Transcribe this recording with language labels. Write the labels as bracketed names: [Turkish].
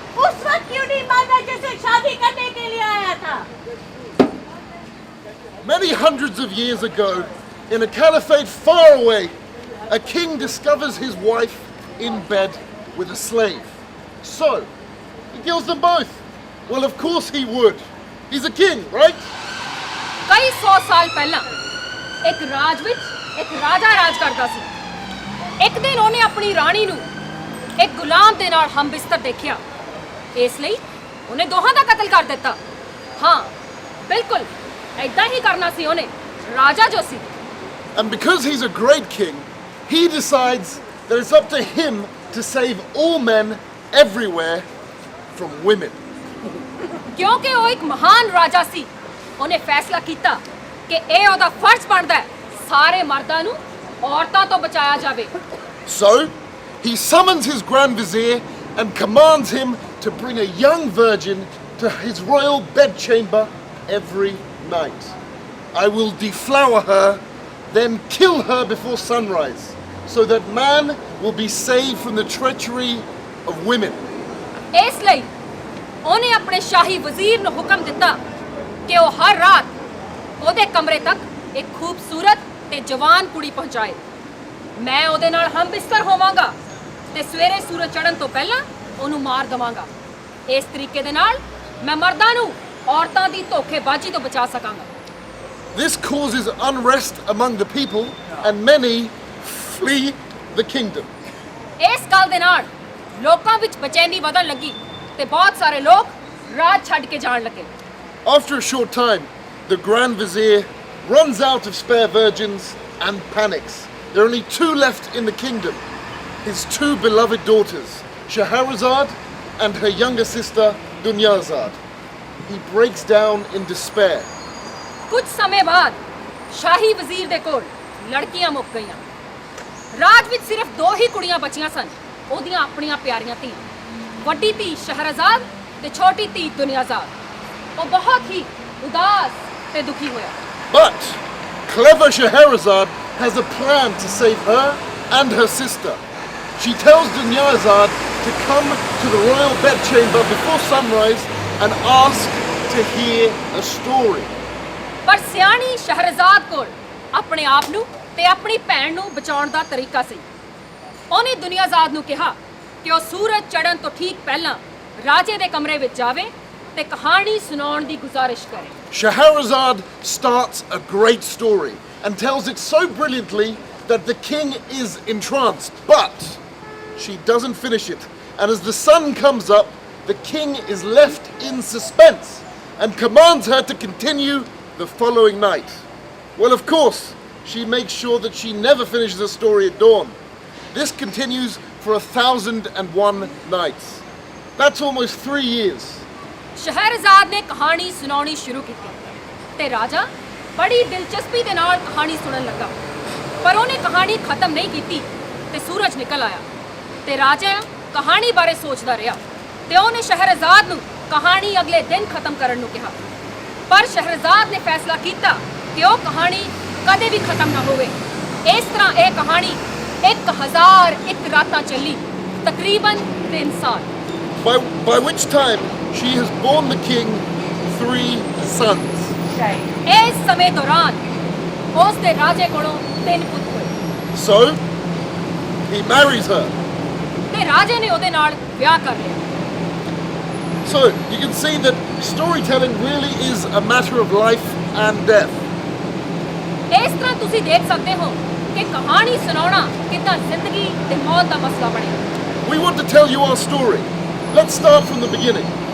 [Hindi] उस वक्त क्यों नहीं मांगा जैसे शादी करने के लिए आया था? [English] Many hundreds of years ago, in a caliphate far away, a king discovers his wife in bed with a slave. So, he kills them both. Well, of course he would. He's a king, right? [Punjabi] कई 100 साल पहला एक राज विच एक राजा राज करता सी. एक दिन ਉਹਨੇ ਆਪਣੀ ਰਾਣੀ ਨੂੰ ਇੱਕ ਗੁਲਾਮ ਦੇ ਨਾਲ ਹਮਬਿਸਤਰ ਦੇਖਿਆ. ਇਸ ਲਈ ਉਹਨੇ ਦੋਹਾਂ ਦਾ ਕਤਲ ਕਰ ਦਿੱਤਾ. ਹਾਂ ਬਿਲਕੁਲ ऐसा ही करना सी ਉਹਨੇ ਰਾਜਾ ਜੋ ਸੀ. [English] And because he's a great king, he decides that it's up to him to save all men everywhere from women. [Punjabi] ਕਿਉਂਕਿ ਉਹ ਇੱਕ ਮਹਾਨ ਰਾਜਾ ਸੀ ਉਹਨੇ ਫੈਸਲਾ ਕੀਤਾ ਕਿ ਇਹ ਉਹਦਾ ਫਰਜ਼ ਬਣਦਾ ਹੈ ਸਾਰੇ ਮਰਦਾਂ ਨੂੰ ਔਰਤਾਂ ਤੋਂ ਬਚਾਇਆ ਜਾਵੇ. [English] So, he summons his Grand Vizier and commands him to bring a young virgin to his royal bedchamber every night. I will deflower her, then kill her before sunrise, so that man will be saved from the treachery of women. [Punjabi] ਇਸ ਲਈ ਉਹਨੇ ਆਪਣੇ ਸ਼ਾਹੀ ਵਜ਼ੀਰ ਨੂੰ ਹੁਕਮ ਦਿੱਤਾ ਕਿ ਉਹ ਹਰ ਰਾਤ ਉਹਦੇ ਕਮਰੇ ਤੱਕ ਇੱਕ ਖੂਬਸੂਰਤ ਤੇ ਜਵਾਨ ਕੁੜੀ ਪਹੁੰਚਾਏ. ਮੈਂ ਉਹਦੇ ਨਾਲ ਹਮਬਿਸਤਰ ਹੋਵਾਂਗਾ ਤੇ ਸਵੇਰੇ ਸੂਰਜ ਚੜ੍ਹਨ ਤੋਂ ਪਹਿਲਾਂ ਉਹਨੂੰ ਮਾਰ ਦਵਾਂਗਾ. ਇਸ ਤਰੀਕੇ ਦੇ ਨਾਲ ਮੈਂ ਮਰਦਾਂ ਨੂੰ ਔਰਤਾਂ ਦੀ ਧੋਖੇਬਾਜ਼ੀ ਤੋਂ ਬਚਾ ਸਕਾਂਗਾ. [English] This causes unrest among the people, and many flee the kingdom. [Punjabi] ਇਸ ਗੱਲ ਦੇ ਨਾਲ ਲੋਕਾਂ ਵਿੱਚ ਬੇਚੈਨੀ ਵਧਣ ਲੱਗੀ ਤੇ ਬਹੁਤ ਸਾਰੇ ਲੋਕ ਰਾਜ ਛੱਡ ਕੇ ਜਾਣ ਲੱਗੇ. [English] After a short time, the Grand Vizier runs out of spare virgins and panics. There are only 2 left in the kingdom. His 2 beloved daughters, Shahrazad and her younger sister, Dunyazad. He breaks down in despair. [Punjabi] ਕੁਝ ਸਮੇਂ ਬਾਅਦ ਸ਼ਾਹੀ ਵਜ਼ੀਰ ਦੇ ਕੋਲ ਲੜਕੀਆਂ ਮੁੱਕ ਗਈਆਂ. ਰਾਜ ਵਿੱਚ ਸਿਰਫ 2 ਹੀ ਕੁੜੀਆਂ ਬਚੀਆਂ ਸਨ ਉਹਦੀਆਂ ਆਪਣੀਆਂ ਪਿਆਰੀਆਂ ਧੀਆਂ. ਵੱਡੀ ਧੀ ਸ਼ਹਿਰਜ਼ਾਦ ਤੇ ਛੋਟੀ ਧੀ ਦੁਨਿਆਜ਼ਾਦ. ਉਹ ਬਹੁਤ ਹੀ ਉਦਾਸ ਤੇ ਦੁਖੀ ਹੋਇਆ. [English] But clever Shahrazad has a plan to save her and her sister. She tells Dunyazad to come to the royal bedchamber before sunrise and ask to hear a story. [Punjabi] ਪਰ ਸਿਆਣੀ ਸ਼ਹਿਰਜ਼ਾਦ ਕੋਲ ਆਪਣੇ ਆਪ ਨੂੰ ਤੇ ਆਪਣੀ ਭੈਣ ਨੂੰ ਬਚਾਉਣ ਦਾ ਤਰੀਕਾ ਸੀ. ਉਹਨੇ ਦੁਨਿਆਜ਼ਾਦ ਨੂੰ ਕਿਹਾ ਕਿ ਉਹ ਸੂਰਜ ਚੜ੍ਹਨ ਤੋਂ ਠੀਕ ਪਹਿਲਾਂ ਰਾਜੇ ਦੇ ਕਮਰੇ ਵਿੱਚ ਜਾਵੇ ਤੇ ਕਹਾਣੀ ਸੁਣਾਉਣ ਦੀ ਗੁਜ਼ਾਰਿਸ਼ ਕਰੇ. [English] Shahrazad starts a great story and tells it so brilliantly that the king is entranced. But she doesn't finish it, and as the sun comes up, the king is left in suspense and commands her to continue the following night. Well, of course, she makes sure that she never finishes the story at dawn. This continues for 1,001 nights. That's almost 3 years. [Punjabi] Scheherazade ਨੇ ਕਹਾਣੀ ਸੁਣਾਉਣੀ ਸ਼ੁਰੂ ਕੀਤੀ ਤੇ ਰਾਜਾ ਬੜੀ ਦਿਲਚਸਪੀ ਦੇ ਨਾਲ ਕਹਾਣੀ ਸੁਣਨ ਲੱਗਾ. ਪਰ ਉਹਨੇ ਕਹਾਣੀ ਖਤਮ ਨਹੀਂ ਕੀਤੀ ਤੇ ਸੂਰਜ ਨਿਕਲ ਆਇਆ ਤੇ ਰਾਜਾ ਕਹਾਣੀ ਬਾਰੇ ਸੋਚਦਾ ਰਿਹਾ ਤੇ ਉਹਨੇ ਸ਼ਹਿਰਜ਼ਾਦ ਨੂੰ ਕਹਾਣੀ ਅਗਲੇ ਦਿਨ ਖਤਮ ਕਰਨ ਨੂੰ ਕਿਹਾ, ਪਰ ਸ਼ਹਿਰਜ਼ਾਦ ਨੇ ਫੈਸਲਾ ਕੀਤਾ ਕਿ ਉਹ ਕਹਾਣੀ ਕਦੇ ਵੀ ਖਤਮ ਨਾ ਹੋਵੇ। ਇਸ ਤਰ੍ਹਾਂ ਇਹ ਕਹਾਣੀ 1001 ਰਾਤਾਂ ਚੱਲੀ, ਤਕਰੀਬਨ 3 ਸਾਲ। [English] By which time she has borne the king 3 sons. [Punjabi] ਇਸ ਸਮੇਂ ਦੌਰਾਨ ਉਸ ਦੇ ਰਾਜੇ ਕੋਲੋਂ 3 ਪੁੱਤ ਹੋਏ। [English] So he marries her. [Punjabi] ਤੇ ਰਾਜੇ ਨੇ ਉਹਦੇ ਨਾਲ ਵਿਆਹ ਕਰ ਲਿਆ। [English] So you can see that storytelling really is a matter of life and death. [Punjabi] ਇਸ ਤਰ੍ਹਾਂ ਤੁਸੀਂ ਦੇਖ ਸਕਦੇ ਹੋ ਕਿ ਕਹਾਣੀ ਸੁਣਾਉਣਾ ਕਿੱਦਾਂ ਜ਼ਿੰਦਗੀ ਤੇ ਮੌਤ ਦਾ ਮਸਲਾ ਬਣਿਆ। [English] We want to tell you our story. Let's start from the beginning.